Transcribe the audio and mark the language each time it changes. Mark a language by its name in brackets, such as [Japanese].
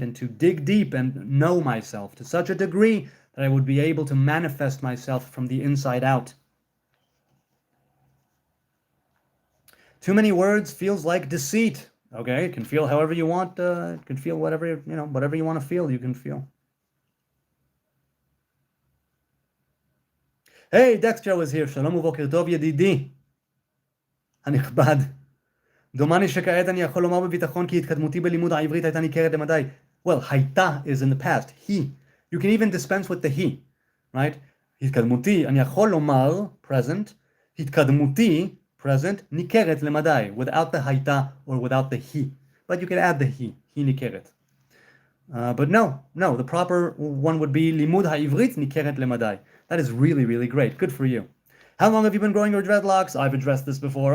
[English] And to dig deep and know myself to such a degree that I would be able to manifest myself from the inside out. Too many words feels like deceit. Okay, it can feel however you want. It can feel whatever, whatever you want to feel, you can feel. Hey, Dexter was here. [Hebrew] Shalom ובוקר טוב ידידי הנכבד. דומני שכעת אני יכול לומר בביטחון כי התקדמותי בלימוד העברית הייתה ניכרת למדי. [English] Well, הייתה is in the past. He. You can even dispense with the he, right? [Hebrew] התקדמותי, אני יכול לומר, present. [English] התקדמותי, present, [Hebrew] ניכרת למדי, [English] without the הייתה or without the he. But you can add the he ניכרת. But no, the proper one would be [Hebrew] לימוד העברית ניכרת למדי. [English] That is really, really great. Good for you. How long have you been growing your dreadlocks? I've addressed this before.